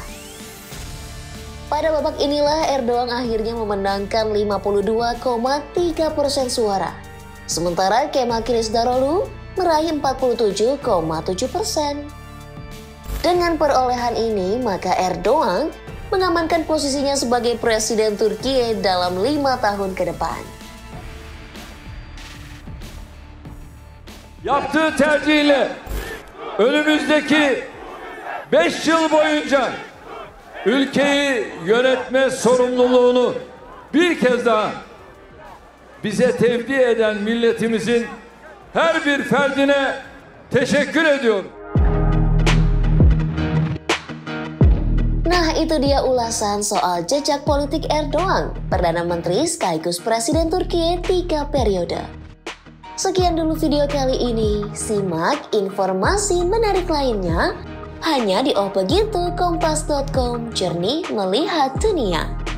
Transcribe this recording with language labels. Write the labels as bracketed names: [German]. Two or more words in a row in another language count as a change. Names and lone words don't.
[Indonesian] Pada babak inilah Erdogan akhirnya memenangkan 52,3% suara. Sementara Kemal Kılıçdaroğlu meraih 47,7%. Dengan perolehan ini, maka Erdogan mengamankan posisinya sebagai Presiden Turkiye dalam 5 tahun ke depan. [Turkish] Yaptığı tercihiyle önümüzdeki 5 yıl boyunca ülkeyi yönetme sorumluluğunu bir kez daha bize tevdi eden milletimizin her bir ferdine teşekkür ediyorum. [Indonesian] Nah, itu dia ulasan soal jejak politik Erdogan, Perdana Menteri sekaligus Presiden Turkiye 3 periode. Sekian dulu video kali ini. Simak informasi menarik lainnya hanya di Oh Begitu Kompas.com, jernih melihat dunia.